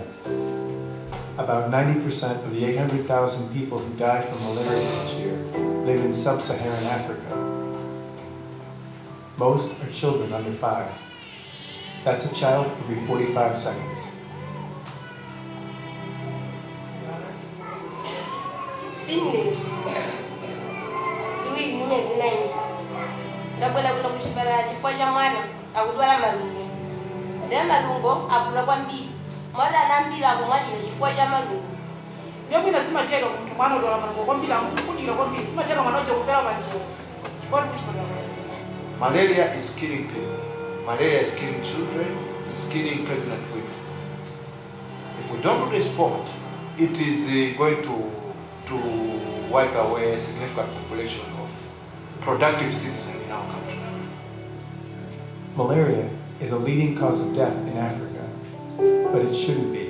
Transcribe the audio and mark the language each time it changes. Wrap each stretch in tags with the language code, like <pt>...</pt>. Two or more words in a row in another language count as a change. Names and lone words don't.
<en>About 90% of the 800,000 people who die from malaria each year live in sub-Saharan Africa. Most are children under 5. That's a child every 45 seconds. Finland.</en> <ny>Ziwili mwezi 9. Ndakwela kuno kuchipatala chifukwa cha mwana akudwala malungo. Ndiye malungo akula kwambiri. Mwana anambira akumwalira chifukwa cha malungo. Ndiyomwina simatero munthu mwana udwala malungo kwambiri amukudira kwambiri simatero mwana uja kufera panjira. Chifukwa kuchipatala.</ny> <en>Malaria is killing people. Malaria is killing children, it's killing pregnant women. If we don't respond, it is going to wipe away a significant population of productive citizens in our country. Malaria is a leading cause of death in Africa, but it shouldn't be.</en>